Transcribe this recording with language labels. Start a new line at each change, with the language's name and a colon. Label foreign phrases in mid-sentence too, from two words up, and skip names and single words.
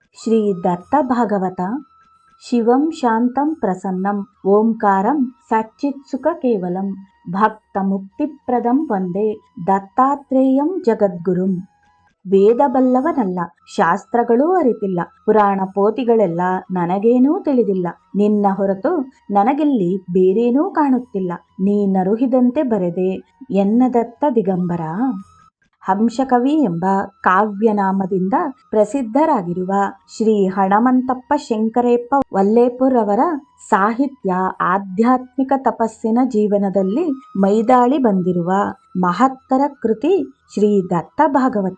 Kannada: ಶ್ರೀ ದತ್ತ ಭಾಗವತ.
Sanskrit: ಶಿವಂ ಶಾಂತಂ ಪ್ರಸನ್ನಂ ಓಂಕಾರಂ ಸಚ್ಚಿತ್ಸುಖ ಕೇವಲಂ ಭಕ್ತ ಮುಕ್ತಿಪ್ರದಂ ವಂದೇ ದತ್ತಾತ್ರೇಯಂ ಜಗದ್ಗುರುಂ.
Kannada: ವೇದ ಬಲ್ಲವನಲ್ಲ, ಶಾಸ್ತ್ರಗಳೂ ಅರಿತಿಲ್ಲ, ಪುರಾಣ ಪೋತಿಗಳೆಲ್ಲ ನನಗೇನೂ ತಿಳಿದಿಲ್ಲ. ನಿನ್ನ ಹೊರತು ನನಗಿಲ್ಲಿ ಬೇರೇನೂ ಕಾಣುತ್ತಿಲ್ಲ. ನೀನರುಹಿದಂತೆ ಬರೆದೆ ಎನ್ನದತ್ತ ದಿಗಂಬರ. ಹಂಸಕವಿ ಎಂಬ ಕಾವ್ಯನಾಮದಿಂದ ಪ್ರಸಿದ್ಧರಾಗಿರುವ ಶ್ರೀ ಹಣಮಂತಪ್ಪ ಶಂಕರೇಪ್ಪ ವಲ್ಲೇಪುರ್ ಅವರ ಸಾಹಿತ್ಯ ಆಧ್ಯಾತ್ಮಿಕ ತಪಸ್ಸಿನ ಜೀವನದಲ್ಲಿ ಮೈದಾಳಿ ಬಂದಿರುವ ಮಹತ್ತರ ಕೃತಿ ಶ್ರೀ ದತ್ತ ಭಾಗವತ.